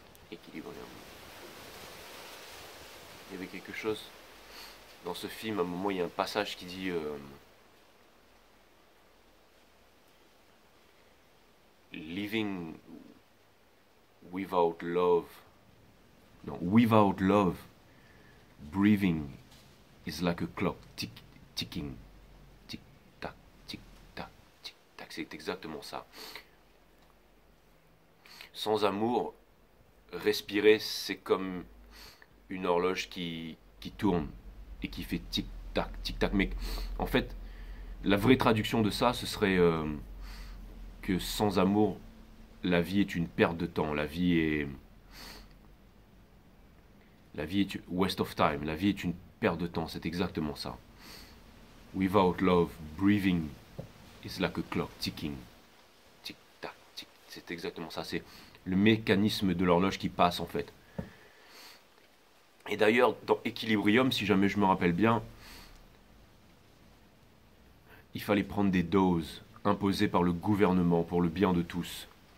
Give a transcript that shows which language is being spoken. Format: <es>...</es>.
<fr>Équilibrium. Il y avait quelque chose dans ce film, à un moment, il y a un passage qui dit</fr> <en>living without love.</en> <fr>Non,</fr> <en>without love, breathing is like a clock ticking.</en> <fr>Tic tac, tic tac, tic tac. C'est exactement ça. Sans amour, respirer, c'est comme une horloge qui tourne et qui fait tic-tac, tic-tac. Mais en fait, la vraie traduction de ça, ce serait que sans amour, la vie est une perte de temps. La vie est</fr> <en>waste of time.</en> <fr>La vie est une perte de temps. C'est exactement ça.</fr> <en>Without love, breathing is like a clock ticking.</en> <fr>Tic-tac, tic. C'est exactement ça. C'est le mécanisme de l'horloge qui passe en fait. Et d'ailleurs, dans Équilibrium, si jamais je me rappelle bien, il fallait prendre des doses imposées par le gouvernement pour le bien de tous.</fr>